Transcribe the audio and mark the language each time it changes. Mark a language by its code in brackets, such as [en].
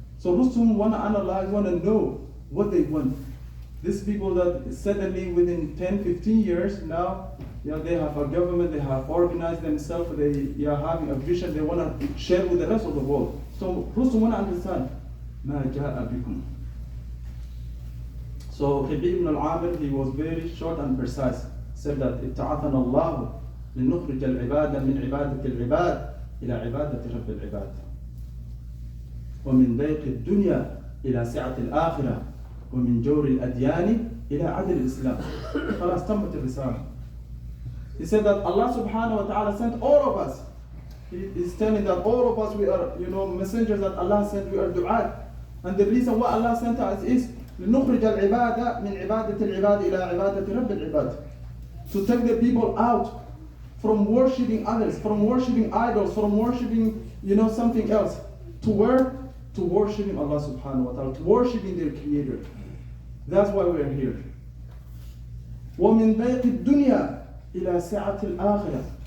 [en] So Rustum want to analyze, want to know what they want. These people that suddenly within 10, 15 years now, they have a government, they have organized themselves, they are having a vision, they want to share with the rest of the world. So Rustum want to understand, [ar] ما جاء بكم. [en] So Rib'i ibn al-Amir, he was very short and precise. Said that [ar] ابتعثنا الله لنخرج العباد من عبادة العباد إلى عبادة رب العباد ومن ضيق الدنيا إلى سعة الآخرة ومن جور الأديان إلى عدل الإسلام. خلاص تمت الرسالة. [en] He said that Allah subhanahu wa ta'ala sent all of us. He is telling that all of us, we are, messengers that Allah sent, we are du'at. And the reason why Allah sent us is [ar] لنخرج العبادة من عبادة العباد إلى عبادة رب العباد. [en] To take the people out from worshipping others, from worshipping idols, from worshipping, something else. To where? To worshipping Allah subhanahu wa ta'ala, to worshipping their Creator. That's why we are here. [ar] وَمِن ضَيْقِ الدُّنْيَا إِلَى سَعَةِ الْآخِرَةِ.